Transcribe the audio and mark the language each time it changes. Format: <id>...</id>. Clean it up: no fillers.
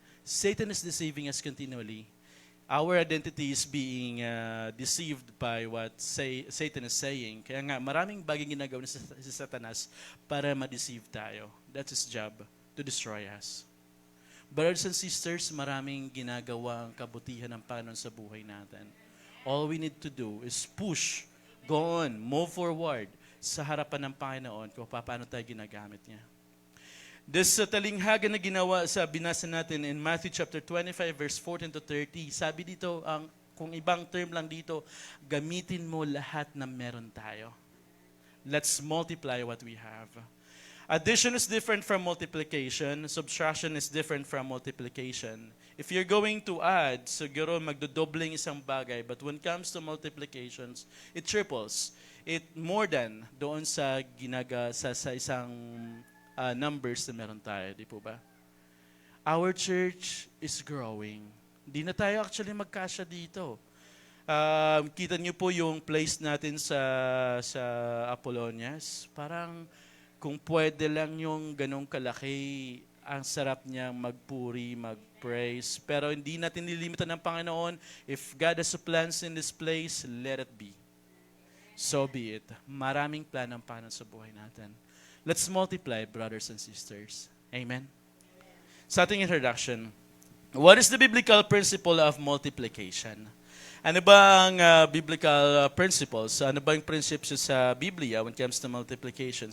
<en>Satan is deceiving us continually. Our identity is being deceived by what Satan is saying.</en> <tl>Kaya nga, maraming bagay ginagawa si Satanas para ma-deceive tayo.</tl> <en>That's his job, to destroy us. Brothers and sisters,</en> <tl>maraming ginagawa ang kabutihan ng Panginoon sa buhay natin.</tl> <en>All we need to do is push, go on, move forward</en> <tl>sa harapan ng Panginoon kung paano tayo ginagamit niya. This talinghaga na ginawa sa binasa natin</tl> <en>in Matthew chapter 25 verse 14 to 30.</en> <tl>Sabi dito, kung ibang term lang dito, gamitin mo lahat na meron tayo.</tl> <en>Let's multiply what we have. Addition is different from multiplication. Subtraction is different from multiplication. If you're going to add,</en> <tl>siguro magdodobling isang bagay.</tl> <en>But when it comes to multiplications, it triples. It more than</en> <tl>doon sa sa isang numbers na meron tayo, di po ba?</tl> <en>Our church is growing.</en> <tl>Di na tayo actually magkasya dito. Kita niyo po yung place natin sa Apollonias. Parang kung pwede lang yung ganong kalaki, ang sarap niyang magpuri, mag-praise. Pero hindi natin nilimitan ng Panginoon.</tl> <en>If God has plans in this place, let it be. So be it.</en> <tl>Maraming plan ng Panginoon sa buhay natin.</tl> <en>Let's multiply, brothers and sisters. Amen?</en> <tl>Sa ating introduction,</tl> <en>what is the biblical principle of multiplication?</en> <tl>Ano ba ang biblical principles? Ano ba yung principles sa Biblia</tl> <en>when it comes to multiplication?</en>